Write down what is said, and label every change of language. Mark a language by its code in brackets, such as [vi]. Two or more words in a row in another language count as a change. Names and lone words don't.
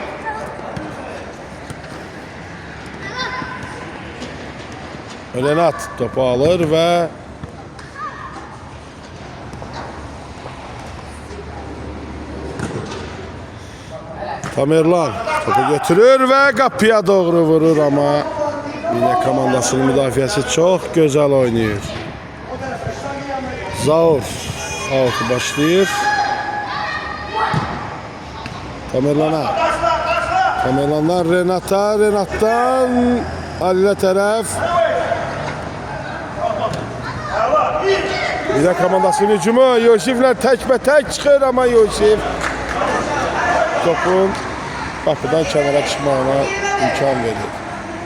[tr] Renat topu alır ve Tamerlan topu götürür ve kapıya doğru vurur ama yine [az] komandasının müdafiəsi [tr] çok güzel oynuyor. [az] Zaur out'u başlayır. Tamerlan'dan Renat'a, Renat'tan Halil'e tərəf. Bina komandasının hücumu Yusif'le tek çıxır ama Yusif topun [tr] kapıdan kenara çıkmağına [az] imkan verir.